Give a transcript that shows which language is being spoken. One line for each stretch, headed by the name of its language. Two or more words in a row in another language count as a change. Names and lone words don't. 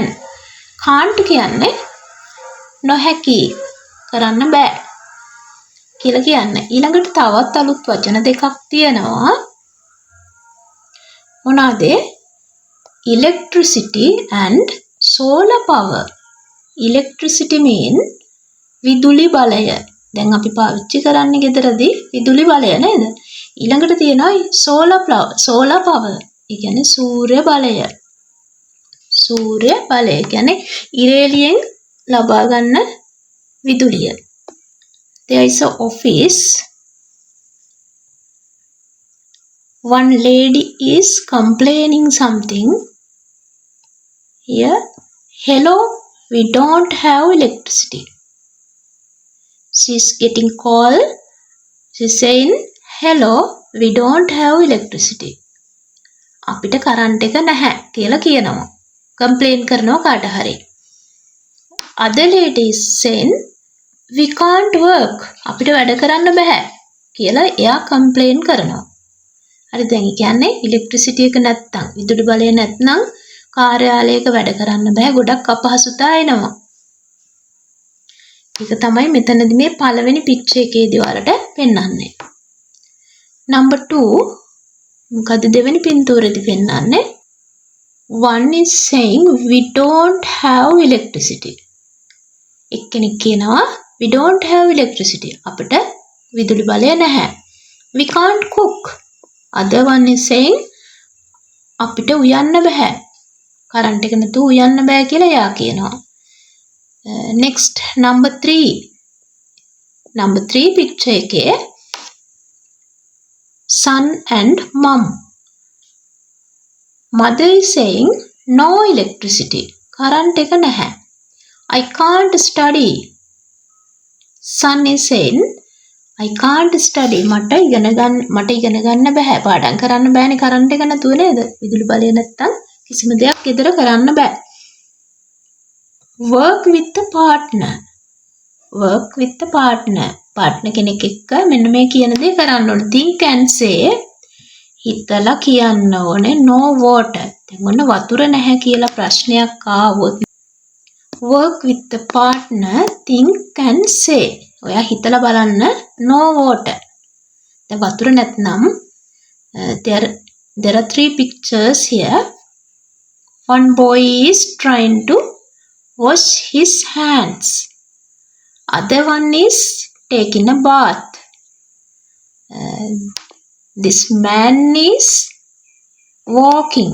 Sinhala: can't කියන්නේ නොහැකි කරන්න බෑ කියලා කියන්නේ. ඊළඟට තවත් අලුත් වචන දෙකක් තියෙනවා. මොනවාද?
English: electricity and solar power. electricity mean
Sinhala: විදුලි බලය. දැන් අපි පාවිච්චි කරන්නේ ගෙදරදී විදුලි බලය නේද? ඊළඟට තියෙනවා solar power. ඒ කියන්නේ සූර්ය බලය. සූර්ය බලය කියන්නේ ඉරේලියෙන් ලබා ගන්න විදුලිය.
English: There is a office. one lady is complaining something. Here, hello, we don't have electricity. She's getting called. She's saying, hello, we don't have electricity.
Sinhala: අපිට කරන්ට් එක නැහැ කියලා කියනවා. කම්ප්ලේන් කරනවා කාට හරි.
English: Other lady is saying, we can't work.
Sinhala: අපිට වැඩ කරන්න බෑ කියලා එයා කම්ප්ලේන් කරනවා. හරි දැන් කියන්නේ ඉලෙක්ට්‍රිසිටි එක නැත්තම් විදුලි බලය නැත්නම් කාර්යාලයක වැඩ කරන්න බෑ ගොඩක් අපහසුතා එනවා. ඒක තමයි මෙතනදී මේ පළවෙනි පික්චර් එකේදී ඔයාලට පෙන්වන්නේ. Number 2 මොකද දෙවෙනි පින්තූරෙදී පෙන්වන්නේ?
English: One is saying we don't have electricity.
Sinhala: එක්කෙනෙක් කියනවා
English: we don't have electricity.
Sinhala: අපිට විදුලි බලය නැහැ.
English: We can't cook. Other one is saying
Sinhala: අපිට උයන්න බෑ. කරන්ට් එක නැතුව උයන්න බෑ කියලා එයා කියනවා.
English: Next number 3. Number 3 picture එකේ son and mom. Mother is saying no electricity.
Sinhala: කරන්ට් එක නැහැ.
English: I can't study. Son is saying I can't study.
Sinhala: මට ඉගෙන ගන්න බෑ. පාඩම් කරන්න බෑනේ කරන්ට් එක නැතුව නේද? විදුලි බලය නැත්තම් කිසිම දෙයක් ගෙදර කරන්න බෑ.
English: Work with the partner. Work with the partner.
Sinhala: partner කෙනෙක් එක්ක මෙන්න මේ කියන දේ කරන්න ඕනේ.
English: think and say
Sinhala: හිතලා කියන්න ඕනේ
English: no water.
Sinhala: දැන් ඔන්න වතුර නැහැ කියලා ප්‍රශ්නයක් ආවොත්
English: work with the partner, think and say.
Sinhala: ඔයා හිතලා බලන්න
English: no water.
Sinhala: දැන් වතුර නැත්නම්
English: there are 3 pictures here. One boy is trying to wash his hands. Other one is taking a bath. This man is walking.